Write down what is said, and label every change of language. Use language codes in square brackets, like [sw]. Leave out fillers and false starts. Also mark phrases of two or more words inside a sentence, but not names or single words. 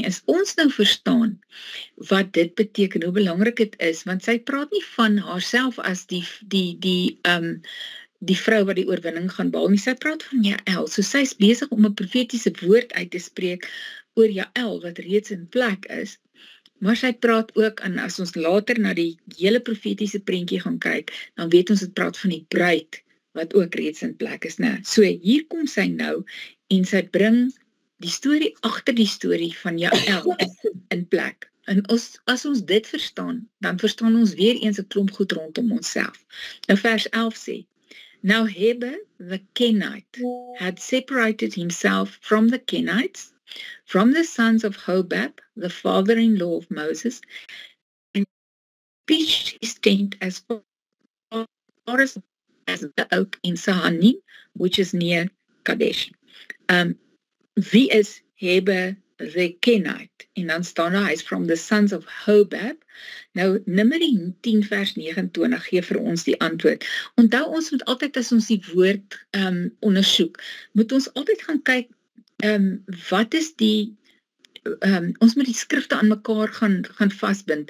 [af] As ons nou verstaan wat dit beteken, hoe belangrik dit is, want sy praat nie van haarself as die vrou wat die oorwinning gaan behaal nie, sy praat van Jael, so sy is besig om 'n profetiese woord uit te spreek oor Jael, wat reeds in plek is, maar sy praat ook, en as ons later na die hele profetiese prentjie gaan kyk, dan weet ons, dit praat van die bruid, wat ook reeds in plek is, né? So hier kom sy nou, en sy bring die storie agter die storie van Jael in plek. En as ons dit verstaan, dan verstaan ons weer eens 'n klomp goed rondom onsself. Nou vers 11 sê, [en] Now Heber the Kenite had separated himself from the Kenites, from the sons of Hobab, the father-in-law of Moses, and pitched his tent as far as the oak in Sahanim, which is near Kadesh. [af] Wie is Heber [en] the Kenite? [af] En dan staan daar, hy is [en] from the sons of Hobab. [af] Nou, Numeri 10 vers 29 gee vir ons die antwoord. Onthou, ons moet altyd, as ons die woord ondersoek, moet ons altyd gaan kyk, wat is die, ons moet die skrifte aan mekaar gaan vasbind.